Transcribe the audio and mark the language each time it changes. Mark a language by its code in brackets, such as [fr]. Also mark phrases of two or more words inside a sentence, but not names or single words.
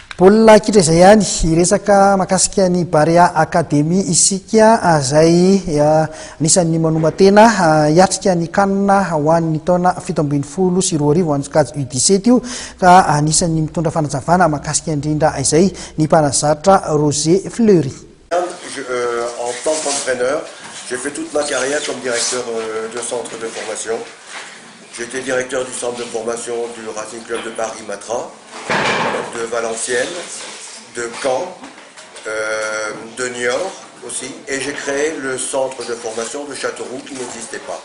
[mg] Baolina kitra izay ihany iresaka makasika ny Barea Academy isika izay anisan'ny manoman-tena hiatrika ny kanina ho an'ny taona 17 sy 20 ho an'ny kajy U17 io ka anisan'ny mitondra fanazavana makasika indrindra izay ny mpanazatra Roger Fleury. [fr] En tant qu'entraîneur, j'ai fait toute ma carrière comme directeur de centre de formation. J'étais directeur du centre de formation du Racing Club de Paris-Matra, de Valenciennes, de Caen, de Niort aussi, et j'ai créé le centre de formation de Châteauroux qui n'existait pas.